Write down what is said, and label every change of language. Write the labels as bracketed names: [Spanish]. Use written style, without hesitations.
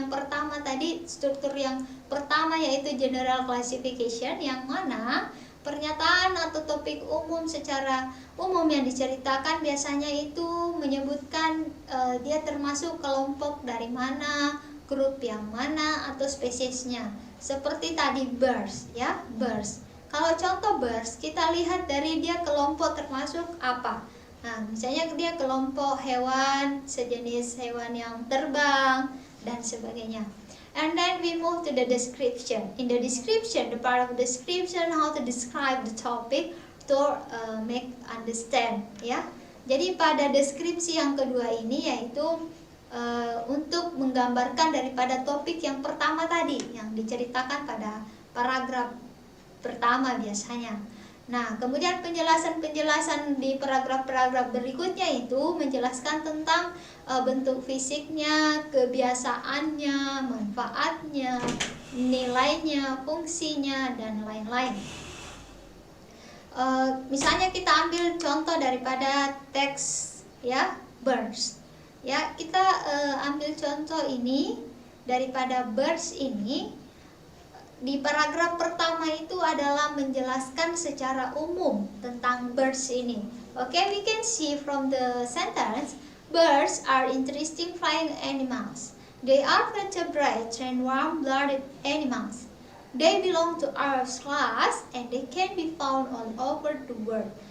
[Indonesian] Yang pertama tadi, struktur yang pertama yaitu general classification, yang mana pernyataan atau topik umum secara umum yang diceritakan biasanya itu menyebutkan dia termasuk kelompok dari mana, grup yang mana, atau spesiesnya. Seperti tadi birds, ya, birds. Kalau contoh birds, kita lihat dari dia kelompok termasuk apa. Nah, misalnya dia kelompok hewan, sejenis hewan yang terbang, dan sebagainya. [English] And then we move to the description. In the description, the part of description, how to describe the topic to make understand, ya. [Indonesian] Jadi pada deskripsi yang kedua ini yaitu untuk menggambarkan daripada topik yang pertama tadi yang diceritakan pada paragraf pertama biasanya. Nah, kemudian penjelasan-penjelasan di paragraf-paragraf berikutnya itu menjelaskan tentang bentuk fisiknya, kebiasaannya, manfaatnya, nilainya, fungsinya, dan lain-lain. Misalnya kita ambil contoh daripada teks, ya, birds. Ya, kita ambil contoh ini daripada birds ini. Di paragraf pertama itu adalah menjelaskan secara umum tentang birds ini. [English] Okay, we can see from the sentence, birds are interesting flying animals. They are vertebrate and warm-blooded animals. They belong to Earth's class and they can be found all over the world.